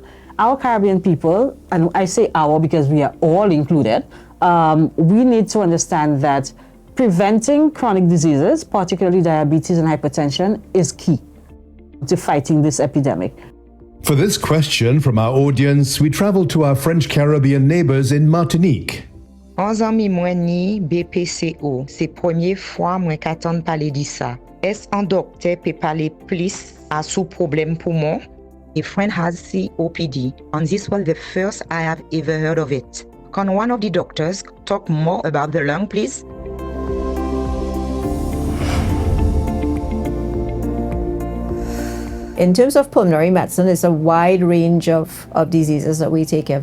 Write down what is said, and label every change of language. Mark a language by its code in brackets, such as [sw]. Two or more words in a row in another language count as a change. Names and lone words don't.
[en] Our Caribbean people, and I say our because we are all included, we need to understand that preventing chronic diseases, particularly diabetes and hypertension, is key to fighting this epidemic. For this question from our audience, we traveled to our French Caribbean neighbors in Martinique. [gcf] 11 ans mwen ni BPCO, se premier fois mwen katan pale di sa. Est an doktor pe pale plus a sou problem poumon? [en] A friend has COPD, and this was the first I have ever heard of it. Can one of the doctors talk more about the lung, please? In terms of pulmonary medicine, it's a wide range of diseases that we take care of.